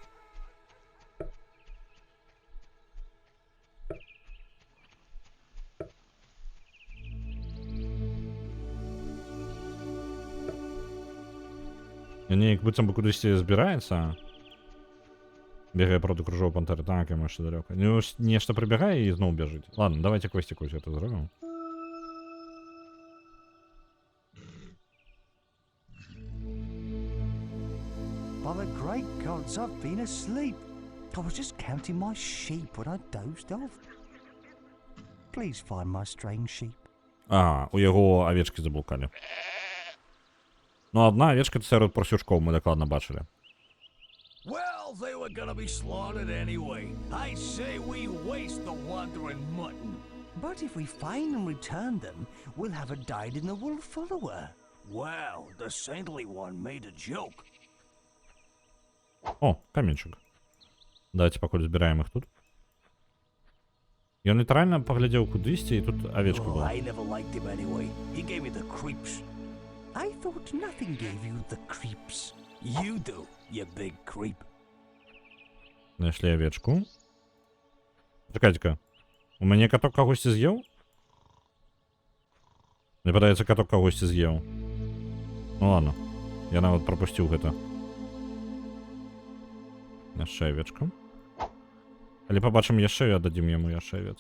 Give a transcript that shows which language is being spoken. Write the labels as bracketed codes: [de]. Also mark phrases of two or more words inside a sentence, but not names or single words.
[be] Неяк быццам бы кудысьці збіраецца. Бегае проти кружоў пантэры. Так, яму яшчэ далёка. Нешта прыбягае і зноў бяжыць. Ладно, давайте косціку ўсё это зробім. [en] By the great gods, I've been asleep. I was just counting my sheep when I dozed off. Please find my strange sheep. [be] У яго авечкі заблукалі. Ну, [ru] одна овечка [be] сярод прасючкоў мы дакладна бачылі. [en] Well, they were gonna be slaughtered anyway. I say we waste the wandering mutton. But if we find and return them, we'll have a dyed-in-the-wool follower. Well, the saintly one made a joke. [be] О, каменчик. Давайте пакуль збіраем іх тут. Ён літаральна паглядзеў кудысьці, і тут авечка была. [en] I never liked him anyway. He gave me the creeps. I thought nothing gave you the creeps. You do, you big creep. [uk] Знайшли овечку. Чекайте-ка. [be] У мяне каток кагосьці з'еў? Мне падаецца, каток кагосьці з'еў. Ну ладно. Я нават прапусціў гэта. Яшчэ авечка. Але пабачым яшчэ і аддадзім яму яшчэ авец.